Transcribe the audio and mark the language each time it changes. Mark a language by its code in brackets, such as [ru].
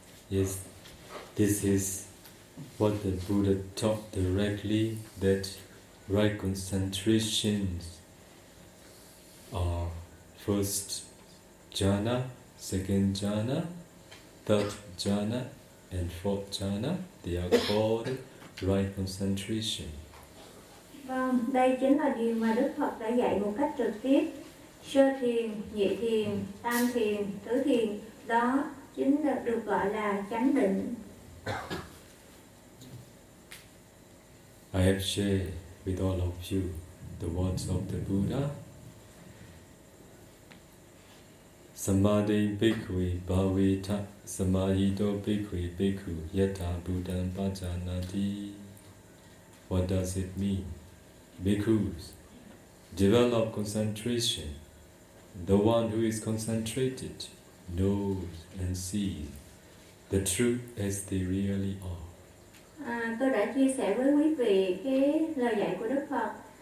[en] Yes, this is what the Buddha taught directly, that right concentrations are first jhana, second jhana, third jhana, and fourth jhana. They are called right concentration. [vi] Vâng, đây chính là điều mà Đức Phật đã dạy một cách trực tiếp. sơ thiền, nhị thiền, tam thiền, tứ thiền, đó chính là được gọi là chánh định. [en] I have shared with all of you the words of the Buddha. [pi] Samadhi bhikkhu bhavita samayito bhikkhu yatha buddhan pajanati. [en] What does it mean? Bhikkhus, develop concentration. The one who is concentrated knows and sees the truth as they really are. [vi] Tôi đã chia sẻ với quý vị cái lời dạy của Đức Phật.